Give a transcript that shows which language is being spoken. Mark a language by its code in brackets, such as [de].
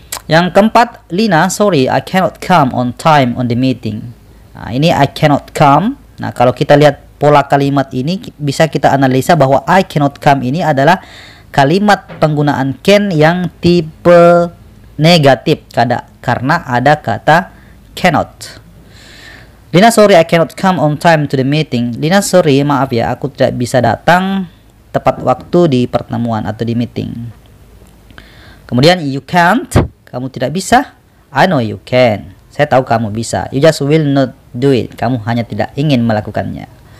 [id] Yang keempat, [en] Lina, sorry, I cannot come on time on the meeting. [id] Nah, ini [en] I cannot come. [id] Nah, kalau kita lihat pola kalimat ini, bisa kita analisa bahwa [en] I cannot come [id] ini adalah kalimat penggunaan can yang tipe negatif karena ada kata cannot. [en] Lina, sorry, I cannot come on time to the meeting. [id] Lina, sorry, maaf ya, aku tidak bisa datang tepat waktu di pertemuan atau di meeting. Kemudian [en] you can't, [id] kamu tidak bisa. [en] I know you can. [id] Saya tahu kamu bisa. [en] You just will not do it. [id] Kamu hanya tidak ingin melakukannya.